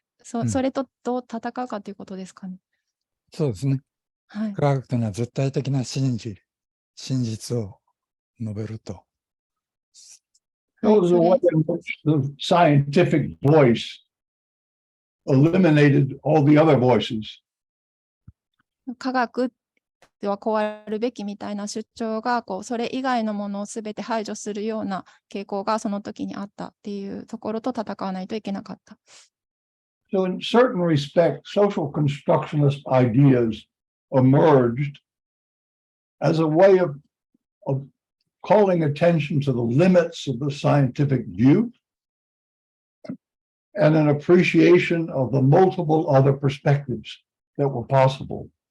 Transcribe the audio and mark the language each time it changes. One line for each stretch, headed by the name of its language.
Japanese: それとどう戦うかということですかね。そうですね。はい。科学というのは絶対的な真実を述べると。
English: There was a way in which the scientific voice eliminated all the other voices.
Japanese: 科学ではこうあるべきみたいな主張がそれ以外のものをすべて排除するような傾向がその時にあったっていうところと戦わないといけなかった。
English: So in certain respects, social constructionist ideas emerged as a way of calling attention to the limits of the scientific view and an appreciation of the multiple other perspectives that were possible.